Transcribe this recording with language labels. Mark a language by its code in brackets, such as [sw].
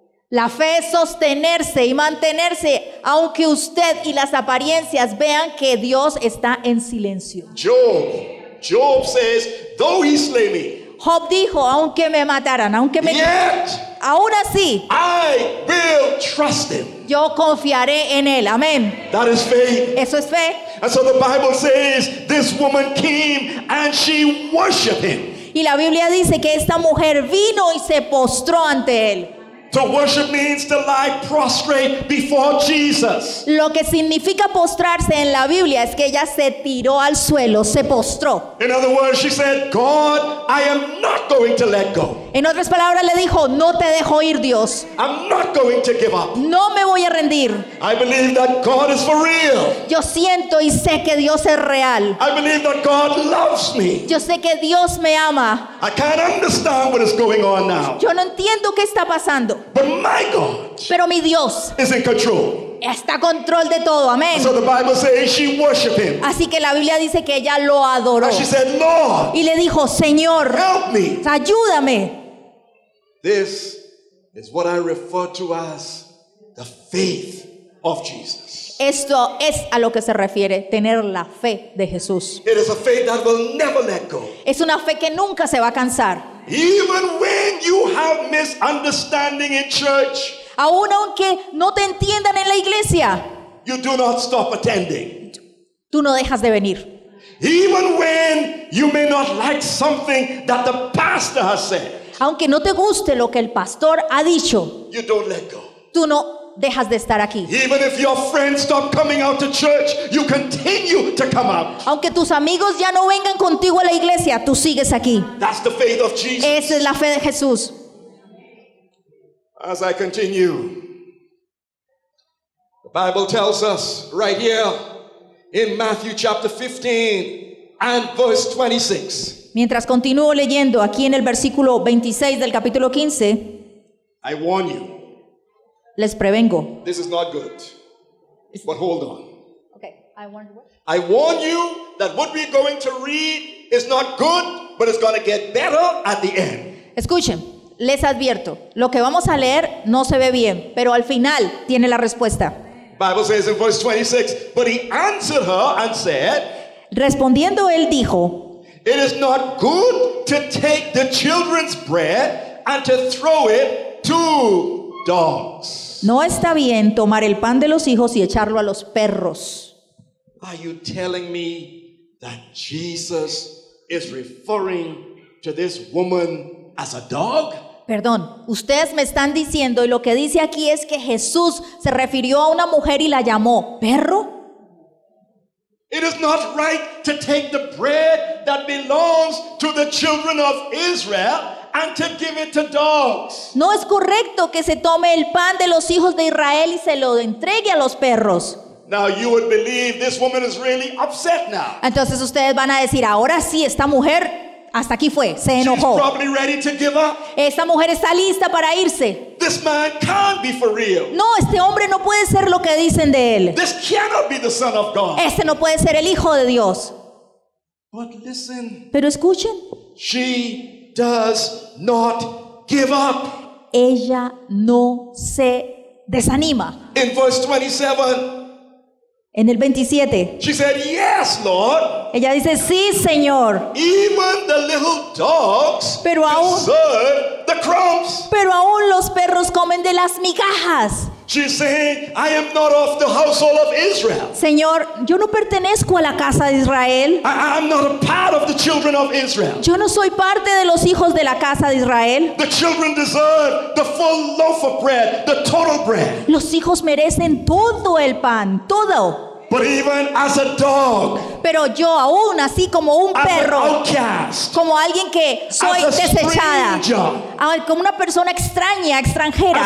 [es] La fe es sostenerse y mantenerse aunque usted y las apariencias vean que Dios está en silencio. [en] Job says, though he slay me, [es] Job dijo, aunque me mataran, aunque me... [en] yet [es] Aún así, [en] I will trust him. [es] yo confiaré en Él. Amén. [en] That is faith. [es] Eso es fe. [en] And so the Bible says this woman came and she worshiped him. [es] Y la Biblia dice que esta mujer vino y se postró ante Él. [en] To worship means to lie prostrate before Jesus. [es] Lo que significa postrarse en la Biblia es que ella se tiró al suelo, se postró. [en] In other words, she said, God, I am not going to let go. [es] En otras palabras le dijo, no te dejo ir, Dios. [en] I'm not going to give up. [es] No me voy a rendir. [en] I believe that God is for real. [es] Yo siento y sé que Dios es real. [en] I believe that God loves me. [es] Yo sé que Dios me ama. [en] I can't understand what is going on now. [es] Yo no entiendo qué está pasando. [en] But my God [es] Pero mi Dios [en] is in control. [es] está a control de todo. Amén. [en] So the Bible says she worshiped him. [es] Así que la Biblia dice que ella lo adoró. [en] And she said, Lord, [es] Y le dijo, Señor, [en] help me. [es] ayúdame. [en] This is what I refer to as the faith of Jesus. [es] Esto es a lo que se refiere tener la fe de Jesús. [en] It is a faith that will never let go. [es] Es una fe que nunca se va a cansar. [en] Even when you have misunderstanding in church, [es] Aún aunque no te entiendan en la iglesia, [en] you do not stop attending. [es] tú no dejas de venir. [en] Even when you may not like something that the pastor has said, [es] Aunque no te guste lo que el pastor ha dicho, [en] you don't let go. [es] tú no dejas de estar aquí. [en] Even if your friends stop coming out to church, you continue to come out. [es] Aunque tus amigos ya no vengan contigo a la iglesia, tú sigues aquí. [en] That's the faith of Jesus. [es] Esa es la fe de Jesús. [en] As I continue, the Bible tells us right here in Matthew chapter 15 and verse 26. [es] Mientras continúo leyendo aquí en el versículo 26 del capítulo 15, [en] I warn you, [es] les prevengo. [en] this is not good. But hold on. Okay, I warn you that what we're going to read is not good, but it's going to get better at the end. [es] Escuchen, les advierto, lo que vamos a leer no se ve bien, pero al final tiene la respuesta. [en] Bible says in verse 26, but he answered her and said, [es] Respondiendo él dijo, [en] it is not good to take the children's bread and to throw it to dogs. [es] no está bien tomar el pan de los hijos y echarlo a los perros. [en] Are you telling me that Jesus is referring to this woman as a dog? [es] Perdón, ustedes me están diciendo y lo que dice aquí es que Jesús se refirió a una mujer y la llamó perro. [en] It is not right to take the bread that belongs to the children of Israel and to give it to dogs. [es] No es correcto que se tome el pan de los hijos de Israel y se lo entregue a los perros. [en] Now you would believe this woman is really upset now. [es] Entonces ustedes van a decir, ahora sí, esta mujer hasta aquí fue, se [en] She's [es] enojó. [en] probably ready to give up. [es] Esta mujer está lista para irse. [en] This man can't be for real. [es] No, este hombre no puede ser lo que dicen de él. [en] This cannot be the Son of God. [es] Este no puede ser el hijo de Dios. [en] But listen, [es] Pero escuchen, [en] she does not give up. [es] ella no se desanima. [en] In verse 27, [es] En el 27, [en] she said, yes, Lord. [es] ella dice, sí, Señor, [en] Even the little dogs [es] Pero aún- [en] deserve the crumbs. [es] pero aún los perros comen de las migajas. [en] She's saying, I am not of the household of Israel. [es] Señor, yo no pertenezco a la casa de Israel. [en] I'm not a part of the children of Israel. [es] Yo no soy parte de los hijos de la casa de Israel. [en] The children deserve the full loaf of bread, the total bread. [es] Los hijos merecen todo el pan, todo. [en] But even as a dog, [es] Pero yo aún así como un [en] as an [es] perro, [en] outcast, [es] como alguien que soy [en] as a [es] desechada, [en] stranger, [es] como una persona extraña, extranjera,